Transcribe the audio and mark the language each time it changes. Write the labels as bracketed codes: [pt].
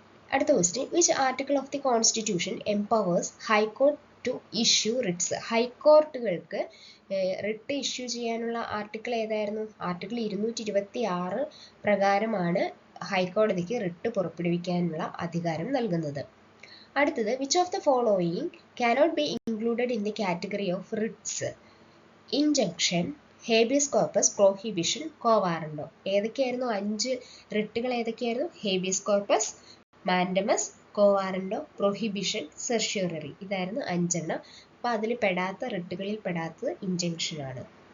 [ml] അടുത്ത question, [en] Which article of the constitution empowers high court to issue writs? [ml] ഹൈക്കോർട്ടുകൾക്ക് writ issue ചെയ്യാനുള്ള article ഏതായിരുന്നു? Article 226 പ്രകാരമാണ് ഹൈക്കോടതിക്ക് writ പുറപ്പെടുവിക്കാനുള്ള അധികാരം നൽകുന്നത്. അടുത്തത്, [en] Which of the following cannot be included in the category of writs? Injunction, habeas corpus, prohibition, quo warranto. [ml] ഏതൊക്കെയായിരുന്നു 5 റിട്ടുകൾ? ഏതൊക്കെയായിരുന്നു? Habeas corpus, mandamus, co വാറന്റോ, prohibition, certiorari. ഇതായിരുന്നു 5 എണ്ണം. അപ്പോൾ അതിൽ റിട്ടുകളിൽ പെടാത്തത് ഇൻജങ്ഷൻ ആണ്.